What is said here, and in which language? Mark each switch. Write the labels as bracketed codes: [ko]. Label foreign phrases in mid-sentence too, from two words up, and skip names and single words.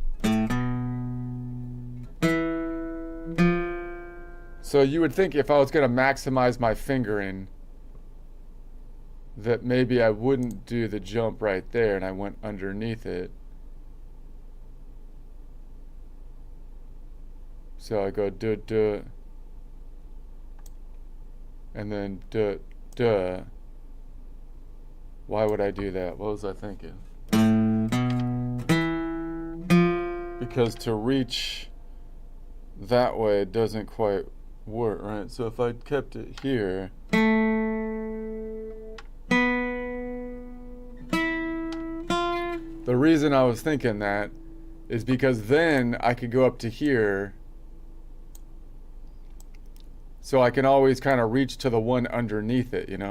[en] So you would think if I was going to maximize my fingering that maybe I wouldn't do the jump right there and I went underneath it. So I go duh duh and then duh duh. Why would I do that? What was I thinking? Because to reach that way doesn't quite work, right? So if I kept it here, the reason I was thinking that is because then I could go up to here, so I can always kind of reach to the one underneath it, you know?